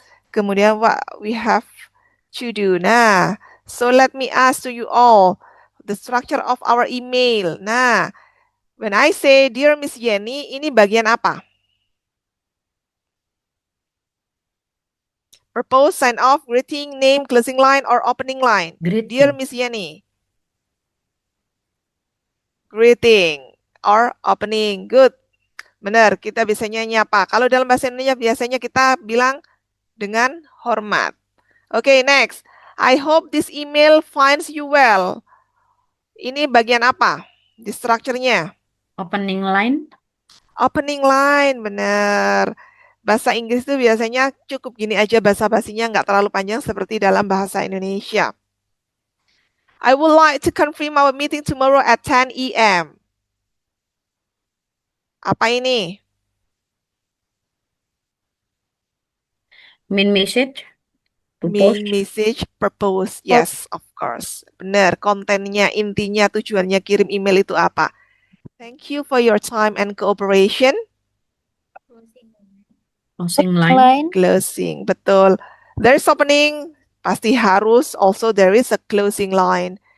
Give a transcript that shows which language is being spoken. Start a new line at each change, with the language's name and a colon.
Indonesian: Kemudian
English: what we have to do. Nah, so let me ask to you all the structure of our email. Nah, when I say dear Miss Jenny,
Indonesian: ini bagian apa?
English: Purpose, sign off, greeting, name, closing line, or opening line. Greeting. Dear Miss Jenny. Greeting or opening. Good.
Indonesian: Benar, kita biasanya nyapa. Kalau dalam bahasa Indonesia biasanya kita bilang dengan hormat. Oke, next.
English: I hope this email finds you well.
Indonesian: Ini bagian apa? Di structure-nya.
English: Opening line. Opening line, benar.
Indonesian: Bahasa Inggris itu biasanya cukup gini aja bahasa basinya, nggak terlalu panjang seperti dalam bahasa Indonesia.
English: I would like to confirm our meeting tomorrow at 10 a.m.
Indonesian: Apa ini?
English: Main message. Main Purpose. message, purpose. Yes, of course.
Indonesian: Benar, kontennya, intinya, tujuannya kirim email itu apa?
English: Thank you for your time and cooperation. Closing line. Closing, betul. There's opening, pasti harus. Also, there is a closing line.